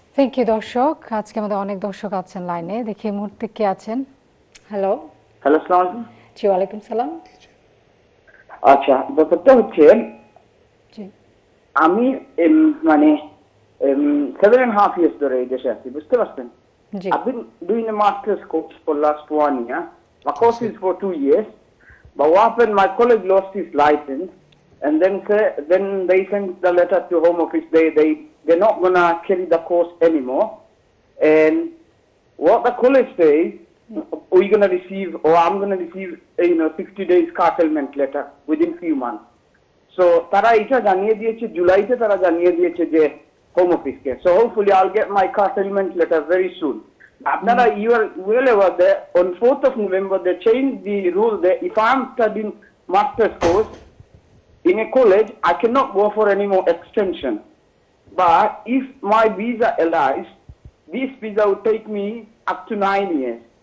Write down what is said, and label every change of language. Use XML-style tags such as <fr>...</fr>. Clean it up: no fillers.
<bn>Thank you দর্শক, আজকে আমাদের অনেক দর্শক আছেন লাইনে, দেখি এই মুহূর্তে কে আছেন। হ্যালো। হ্যালো, আসসালামু আলাইকুম। জি, ওয়ালাইকুম সালাম। আচ্ছা, ব্যাপারটা হচ্ছে জি আমি মানে 7.5 years ধরে এই দেশে আছি, বুঝতে পারছেন? জি</bn> <en>I've been doing a master's course for last 1 year. My course is for 2 years. But what happened, my college lost his license, and then they sent the letter to Home Office. They're not gonna carry the course anymore. And what the college says, we're gonna receive, or I'm gonna receive, 60 days curtailment letter within few months.</en> <bn>So তারা এটা জানিয়ে দিয়েছে, জুলাইতে তারা জানিয়ে দিয়েছে যে home অফিসকে।</bn> <en>So hopefully I'll get my curtailment letter very soon. আপনারা, you are well aware that on 4th of November they changed the rule that if I'm studying master's course in a college, I cannot go for any more extension. But if my visa allows, this visa will take me up to 9 years.</en>